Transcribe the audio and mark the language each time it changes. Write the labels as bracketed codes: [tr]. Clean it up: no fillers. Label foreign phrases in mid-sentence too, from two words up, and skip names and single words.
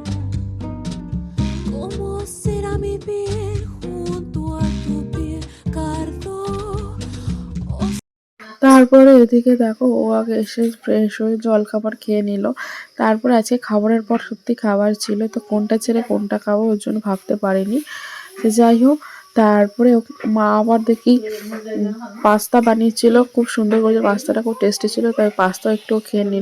[es] ¿Cómo será mi piel junto a tu piel, Cardo? [bn] তারপরে এদিকে দেখো ও আগে এসে ফ্রেশ হয়ে জল খাবার খেয়ে নিল। তারপরে আজকে খাবারের পর সত্যি খাবার ছিল, তো কোনটা ছেড়ে কোনটা খাবো ওর জন্য ভাবতে পারিনি। তো যাই হোক, তারপরে মা আবার দেখি পাস্তা বানিয়েছিল, খুব সুন্দর করে পাস্তাটা খুব টেস্টি ছিল, তাই পাস্তা একটু খেয়ে নিল।